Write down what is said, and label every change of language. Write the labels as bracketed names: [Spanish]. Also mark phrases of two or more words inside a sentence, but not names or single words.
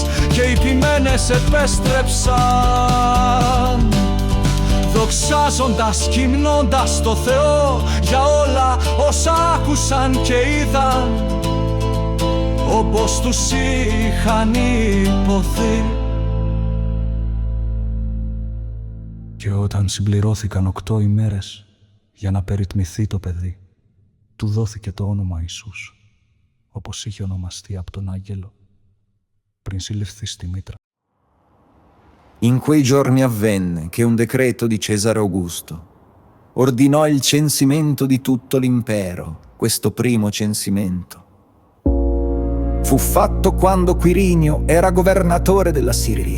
[Greek] Και οι ποιμένες επέστρεψαν δοξάζοντας και υμνώντας το Θεό για όλα όσα άκουσαν και είδαν, όπως τους είχαν υποθεί. Και όταν συμπληρώθηκαν 8 ημέρες για να περιτμηθεί το παιδί, του δόθηκε το όνομα Ιησούς, όπως είχε ονομαστεί από τον άγγελο πριν συλληφθεί στη μήτρα. [Italian] In quei giorni avvenne che un decreto di Cesare Augusto ordinò il censimento di tutto l'impero. Questo primo censimento fu fatto quando Quirinio era governatore della Siria.